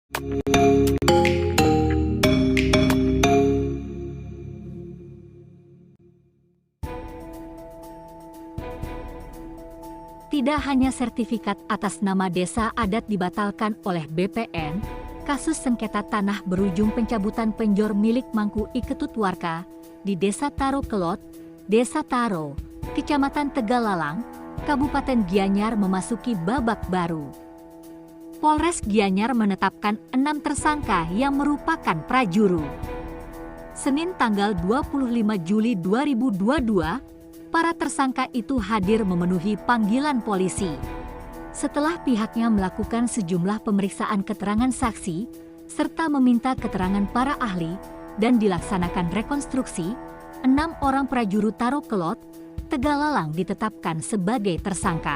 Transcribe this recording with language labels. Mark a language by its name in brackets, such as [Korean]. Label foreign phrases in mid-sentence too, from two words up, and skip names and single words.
[Indonesian] Tidak hanya sertifikat atas nama desa adat dibatalkan oleh BPN, kasus sengketa tanah berujung pencabutan penjor milik Mangku Iketut Warka di Desa Taro Kelot, Desa Taro, Kecamatan Tegalalang, Kabupaten Gianyar memasuki babak baru. Polres Gianyar menetapkan 6 tersangka yang merupakan prajuru. Senin tanggal 25 Juli 2022, para tersangka itu hadir memenuhi panggilan polisi. Setelah pihaknya melakukan sejumlah pemeriksaan keterangan saksi, serta meminta keterangan para ahli, dan dilaksanakan rekonstruksi, 6 orang prajuru Taro Kelot, Tegalalang ditetapkan sebagai tersangka.